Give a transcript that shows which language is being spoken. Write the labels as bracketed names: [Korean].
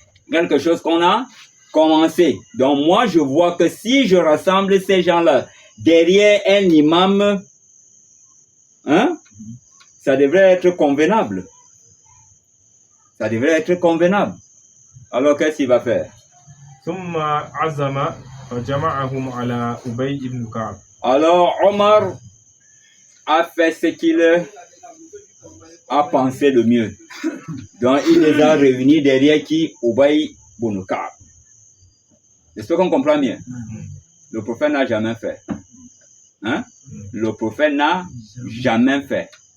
[French] Quelque chose qu'on a commencé. Donc moi je vois que si je rassemble ces gens-là derrière un imam, hein, ça devrait être convenable. Ça devrait être convenable. Alors qu'est-ce qu'il va faire? [Arabic] ثم عزم فجمعهم على أبي بن كعب. [French] Alors Omar a fait ce qu'il a pensé le mieux. Donc il les a réunis derrière qui? Ubay ibn Ka'b. J'espère qu'on comprend bien. Le prophète n'a jamais fait. Hein? Le prophète n'a jamais fait.